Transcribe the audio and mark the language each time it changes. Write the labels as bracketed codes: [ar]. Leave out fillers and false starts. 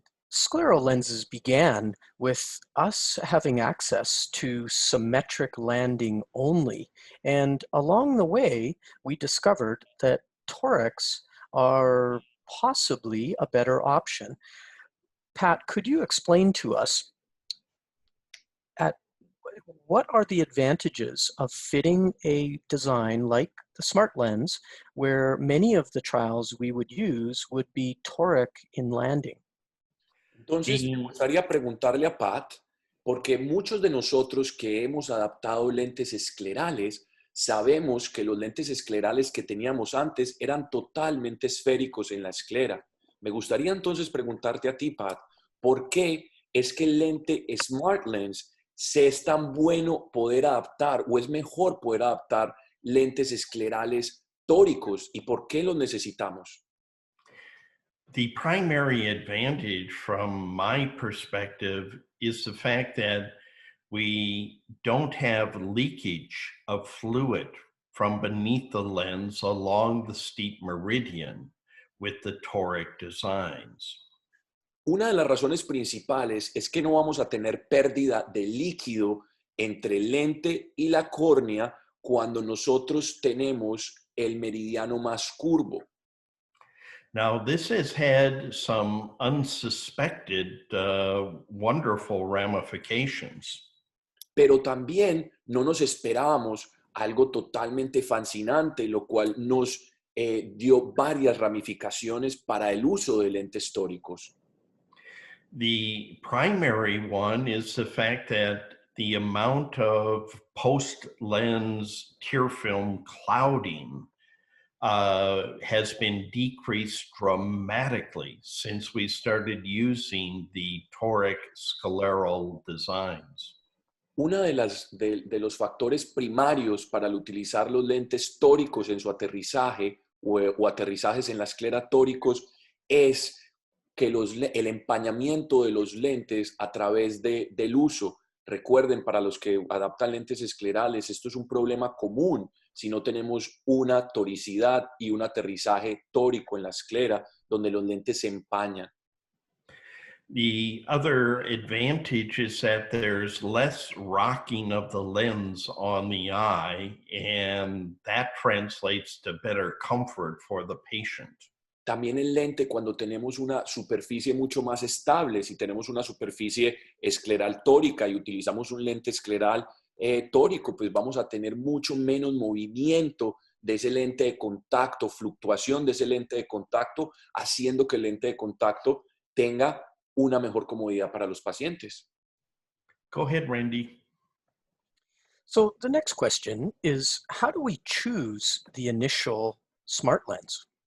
[en] Scleral lenses began with us having access to symmetric landing only, and along the way, we discovered that torics are possibly a better option. Pat, could you explain to us what are the advantages of fitting a design like the Smart Lens, where many of the trials we would use would be toric in landing? [es] Entonces, me gustaría preguntarle a Pat, porque muchos de nosotros que hemos adaptado lentes esclerales, sabemos que los lentes esclerales que teníamos antes eran totalmente esféricos en la esclera. Me gustaría entonces preguntarte a ti, Pat, ¿por qué es que el lente Smart Lens se es tan bueno poder adaptar o es mejor poder adaptar lentes esclerales tóricos y por qué los necesitamos? [en] The primary advantage from my perspective is the fact that we don't have leakage of fluid from beneath the lens along the steep meridian with the toric designs. [es] Una de las razones principales es que no vamos a tener pérdida de líquido entre el lente y la córnea cuando nosotros tenemos el meridiano más curvo. [en] Now, this has had some unsuspected, wonderful ramifications. [es] Pero también no nos esperábamos algo totalmente fascinante, lo cual nos dio varias ramificaciones para el uso de lentes tóricos. [en] The primary one is the fact that the amount of post-lens tear film clouding has been decreased dramatically since we started using the toric scleral designs. [es] Uno de los factores primarios para el utilizar los lentes tóricos en su aterrizaje o aterrizajes en la esclera tóricos es que el empañamiento de los lentes a través del uso. Recuerden, para los que adaptan lentes esclerales, esto es un problema común si no tenemos una toricidad y un aterrizaje tórico en la esclera, donde los lentes se empañan. [en] The other advantage is that there's less rocking of the lens on the eye, and that translates to better comfort for the patient. [es] También el lente, cuando tenemos una superficie mucho más estable, si tenemos una superficie escleral tórica y utilizamos un lente escleral tórico, pues vamos a tener mucho menos movimiento de ese lente de contacto, fluctuación de ese lente de contacto, haciendo que el lente de contacto tenga una mejor comodidad para los pacientes. [en] Go ahead, Randy. So the next question is, how do we choose the initial Smart Lens?